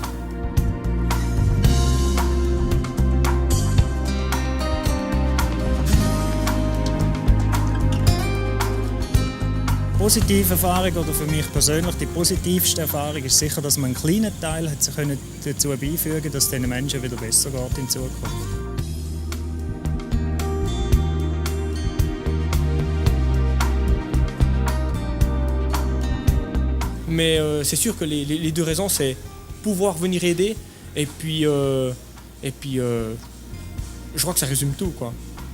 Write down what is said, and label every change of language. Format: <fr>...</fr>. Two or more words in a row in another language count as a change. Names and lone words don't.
<de>Positive Erfahrung oder für mich persönlich die positivste Erfahrung ist sicher, dass man einen kleinen Teil hat dazu beifügen, dass es den Menschen wieder besser geht in Zukunft.</de> <fr>Mais c'est sûr que les deux raisons, c'est pouvoir venir aider et puis je crois que ça résume tout, quoi.</fr>